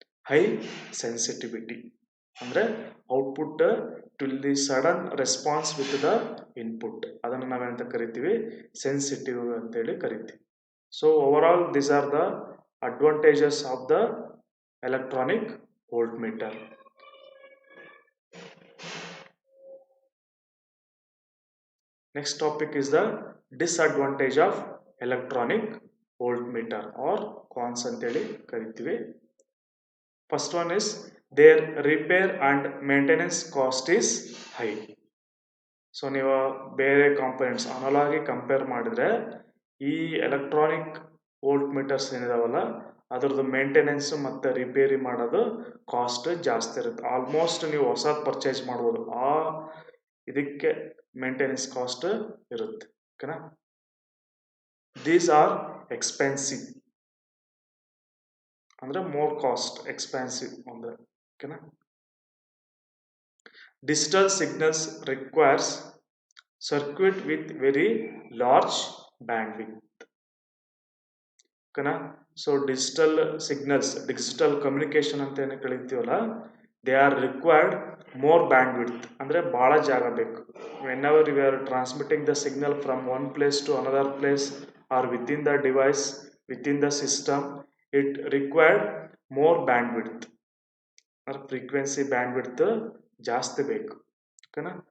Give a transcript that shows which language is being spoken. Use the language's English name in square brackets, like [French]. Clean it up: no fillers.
[English] High sensitivity ಅಂದರೆ output to the sudden response with the input, ಅದನ್ನು ನಾವೇನಂತ ಕರಿತೀವಿ, ಸೆನ್ಸಿಟಿವ್ ಅಂತೇಳಿ ಕರಿತೀವಿ. So overall these are the advantages of the electronic voltmeter. Next topic is the disadvantage of electronic voltmeter or cons ಅಂತೇಳಿ ಕರಿತೀವಿ. First one is their repair and maintenance cost is high. [Kannada] So ನೀವು ಬೇರೆ components ಅನಲಾಗಿ compare ಮಾಡಿದ್ರೆ ಈ electronic volt metres ಏನಿದಾವಲ್ಲ ಅದರದ್ದು maintenance ಮತ್ತು repair ಮಾಡೋದು cost ಜಾಸ್ತಿ ಇರುತ್ತೆ. ಆಲ್ಮೋಸ್ಟ್ ನೀವು ಹೊಸದು ಪರ್ಚೇಸ್ ಮಾಡ್ಬೋದು. ಆ ಇದಕ್ಕೆ ಮೇಂಟೆನೆನ್ಸ್ ಕಾಸ್ಟ್ ಇರುತ್ತೆ. ಓಕೆನಾ. [English] These are expensive ಅಂದ್ರೆ more cost, expensive ಅಂದ್ರೆ. [Kannada] ಓಕೆನಾ. [English] Digital signals requires circuit with very large bandwidth. [Kannada] ಓಕೆನಾ. [English] So digital signals, digital communication ಅಂತ ಏನು ಕಳಿತೀವಲ್ಲ, they are required more bandwidth ಅಂದರೆ ಭಾಳ ಜಾಗ ಬೇಕು. Whenever you are transmitting the signal from one place to another place or within the device, within the system, it required more bandwidth, frequency bandwidth ಜಾಸ್ತಿ ಬೇಕು. ಓಕೆನಾ.